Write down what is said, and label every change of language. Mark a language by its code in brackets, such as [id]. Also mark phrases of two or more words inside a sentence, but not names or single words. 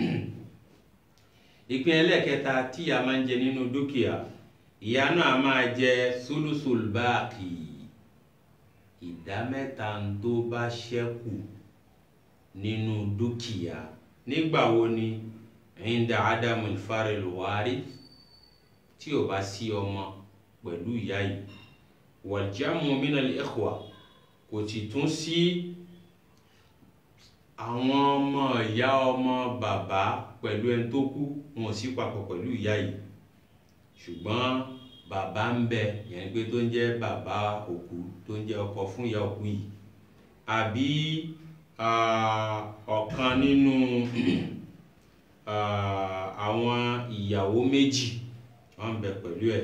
[yo] ìpín ẹlẹ́kẹta tí ìyá máa ń jẹ nínú dúkìá, ìyá náà máa jẹ [ar] ثلث الباقي, [yo] ìdá mẹ́ta tó bá ṣẹ́kù nínú dúkìá. nígbà wo ni? [ar] عند عدم الفرع الوارث, [yo] tí ò bá sí ọmọ pẹ̀lú ìyá yìí. [ar] والجمع من الإخوة, [yo] kò sì tún sí àwọn ọmọ ìyá ọmọ bàbá pẹ̀lú ẹni tó kú, wọn ò sí papọ̀ pẹ̀lú ìyá yìí, ṣùgbọ́n bàbá ń bẹ, yẹn pé tó ń jẹ́ bàbá òkú, tó ń jẹ́ ọkọ fún ìyá òkú yìí, àbí ọ̀kan nínú àwọn ìyàwó méjì wọ́n ń bẹ pẹ̀lú ẹ̀.